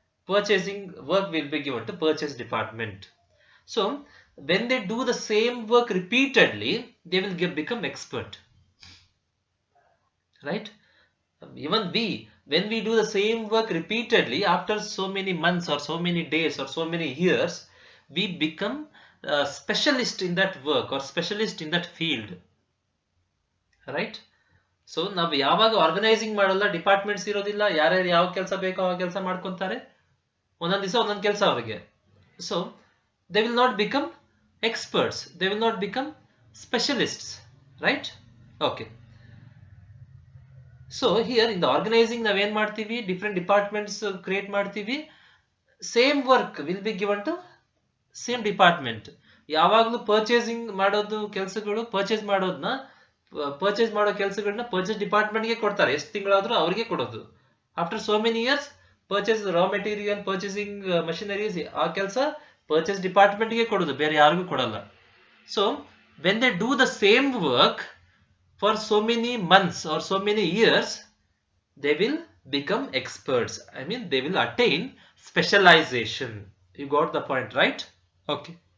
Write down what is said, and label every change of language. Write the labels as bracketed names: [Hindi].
[English] Purchasing work will be given to purchase department. So when they do the same work repeatedly, they will become expert, right? Even when we do the same work repeatedly, after so many months or so many days or so many years, we become a specialist in that work or specialist in that field, right? [Kannada] So ನಾವು ಯಾವಾಗ organising ಮಾಡಲ್ಲ, departments ಇರೋದಿಲ್ಲ, ಯಾರ್ಯಾರು ಯಾವ ಕೆಲಸ ಬೇಕೋ ಆ ಕೆಲಸ ಮಾಡ್ಕೊತಾರೆ, ಒಂದೊಂದು ದಿವಸ ಒಂದೊಂದು ಕೆಲಸ ಅವರಿಗೆ. [English] So they will not become experts, they will not become specialists, right? Okay. So here in the organising [Kannada] ನಾವೇನ್ ಮಾಡ್ತೀವಿ, ಡಿಫ್ರೆಂಟ್ ಡಿಪಾರ್ಟ್ಮೆಂಟ್ಸ್ ಕ್ರಿಯೇಟ್ ಮಾಡ್ತೀವಿ. [English] Same work will be given to same department. [Kannada] ಯಾವಾಗಲೂ ಪರ್ಚೇಸಿಂಗ್ ಮಾಡೋದು ಕೆಲಸಗಳು, ಪರ್ಚೇಸ್ ಮಾಡೋ ಕೆಲಸಗಳನ್ನ purchase ಡಿಪಾರ್ಟ್ಮೆಂಟ್ಗೆ ಕೊಡ್ತಾರೆ. ಎಷ್ಟು ತಿಂಗಳಾದ್ರೂ ಅವರಿಗೆ ಕೊಡೋದು. [English] after so many years purchase raw material, purchasing machineries, [Kannada] ಆ ಕೆಲಸ ಪರ್ಚೇಸ್ ಡಿಪಾರ್ಟ್ಮೆಂಟ್ಗೆ ಕೊಡೋದು, ಬೇರೆ ಯಾರಿಗೂ ಕೊಡಲ್ಲ. [English] So when they do the same work for so many months or so many years, they will become experts. I mean, they will attain specialization. You got the point, right? Okay.